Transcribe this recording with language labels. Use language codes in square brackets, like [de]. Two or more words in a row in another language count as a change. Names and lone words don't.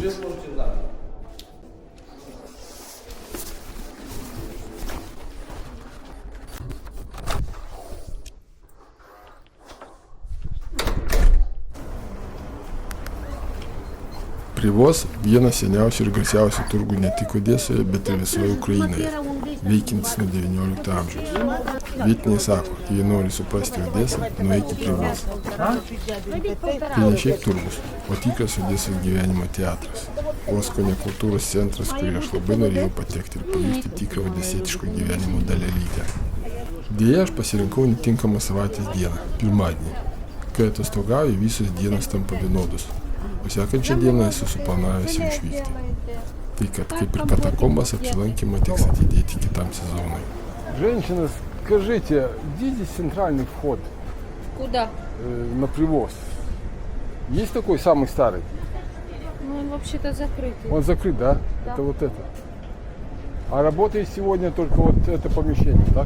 [ru] Уже можете завтра. [lt] Привоз viena seniausių ir garsiausių turgų ne tik Odesoje, bet ir visoje Ukrainoje, veikiantis nuo XIX amžiaus. Vietiniai sako, jei nori suprasti Odesą, nueik į Привоз. Tai ne šiaip turgus, o tikras Odesos gyvenimo teatras. Vos kone kultūros centras, kurį aš labai norėjau patekti ir pajusti tikrą odesietiško gyvenimo dalelytę. Deja, aš pasirinkau netinkamą savaitės dieną, pirmadienį. Kai atostogauju, visos dienos tampa vienodos. O sekančią dieną esu suplanavęs jau išvykti. Tai kad kaip ir katakombas apsilankymą teks atidėti kitam sezonui. [ru] Женщина, скажите, где здесь центральный вход Куда? на Привоз? Есть такой самый старый? Ну, он вообще-то закрытый. Он закрыт, да? Да. Это вот это. А работает сегодня только вот это помещение, так?